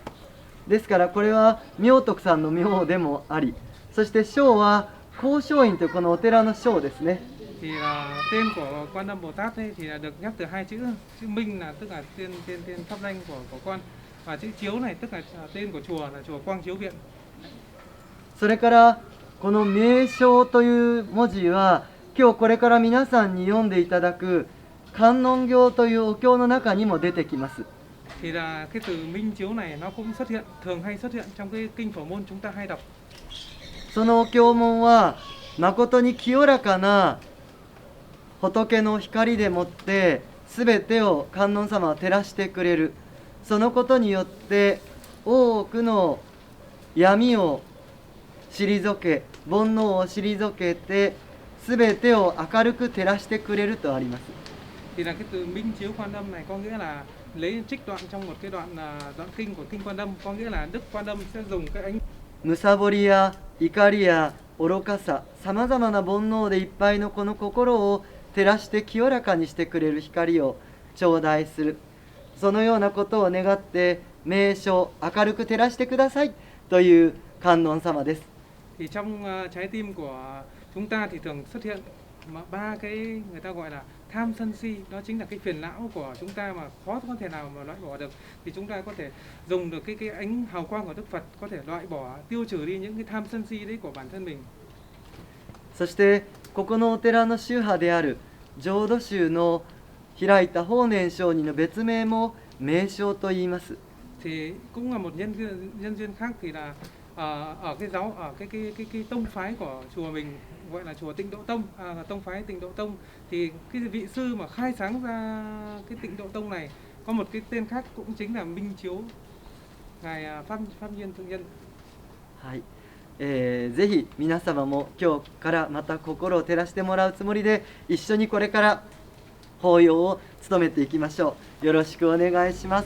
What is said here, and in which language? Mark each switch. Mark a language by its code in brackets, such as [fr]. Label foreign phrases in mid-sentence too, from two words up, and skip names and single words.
[ja] ですからこれは明徳さんの名でもあり、そして章は光照院というこのお寺の章ですね。 [vi] Thì tên của Quan Âm Bồ Tát ấy thì là được nhắc từ hai chữ Minh là tức là tên pháp danh của con, và chữ Chiếu này tức là tên của chùa là chùa Quang Chiếu Viện. [ja] それからこの名称という文字は今日これから皆さんに読んでいただく観音経というお経の中にも出てきます。 [vi] Thì là cái từ Minh Chiếu này nó cũng xuất hiện, thường hay xuất hiện trong cái kinh Phổ Môn chúng ta hay đọc. [ja] そのお経文は誠に清らかな仏の光でもって全てを観音様は照らしてくれる。そのことによって多くの闇を退け、煩悩を退けて全てを明るく照らしてくれるとあります。 [vi] Thì là cái từ Minh Chiếu Quan Âm này có nghĩa là lấy trích đoạn trong một cái đoạn kinh của kinh Quan Âm, có nghĩa là Đức Quan Âm sẽ dùng cái ánh [ja] むさぼりや怒りや愚かさ、さまざまな煩悩でいっぱいのこの心を照らして清らかにしてくれる光を頂戴する。そのようなことを願って名称明るく照らしてくださいという観音様です。 [vi] Thì trong trái tim của chúng ta thì thường xuất hiện ba cái người ta gọi là tham sân si, đó chính là cái phiền não của chúng ta mà khó có thể nào mà loại bỏ được. Thì chúng ta có thể dùng được cái ánh hào quang của Đức Phật có thể loại bỏ, tiêu trừ đi những cái tham sân si đấy của bản thân mình. [ja] そしてここのお寺の宗派である浄土宗の開いた法然上人の別名も名称と言います。 [vi] Thì cũng là một nhân duyên khác, thì là ở cái giáo ở cái tông phái của chùa mình gọi là chùa Tịnh Độ Tông, tông phái Tịnh Độ Tông, thì cái vị sư mà khai sáng ra cái Tịnh Độ Tông này có một cái tên khác cũng chính là Minh Chiếu, ngài Pháp Nhiên Thượng Nhân. [ja] はい、ぜひ皆様も今日からまた心を照らしてもらうつもりで一緒にこれから法要を務めていきましょう。よろしくお願いします。